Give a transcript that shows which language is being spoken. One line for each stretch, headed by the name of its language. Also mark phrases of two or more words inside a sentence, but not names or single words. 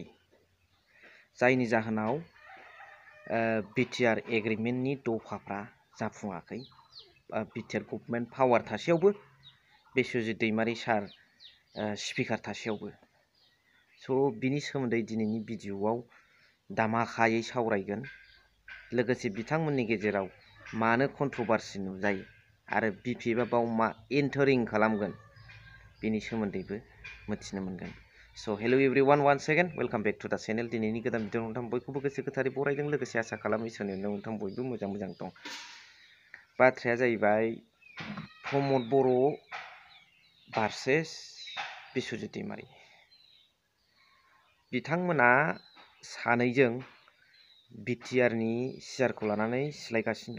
Bodo: जायनि जाहोनाव बिटिआर एग्रिमेन्टनि दफाफ्रा जाफुङाखै
English: BTR government power
Bodo: थासेयावबो बिश्वजित दैमारी सार स्पिकार थासेयावबो स' बिनि सोमोन्दै दिनैनि भिडिअआव दामाखायै सावरायगोन लोगोसे बिथांमोननि गेजेराव मानो कन्ट्रभार्सि नुजायो आरो बिपिएफआ बाव मा एन्टारिं खालामगोन बिनि सोमोन्दैबो मिथिनो मोनगोन।
English: so hello everyone one second welcome back to the channel.
Bodo: दिनैनि गोदान भिडिअ नोंथां बयखौबो गोसो गोथारै बरायदों लोगोसे आसा खालामो इसोरनि अननायाव नोंथां बयबो मोजां दं। बाथ्राया जाहैबाय प्रमद बर' भार्सेस बिश्वजित दैमारी बिथांमोना सानैजों बिटिआरनि सिआरखौ लानानै सिलायगासिनो दं।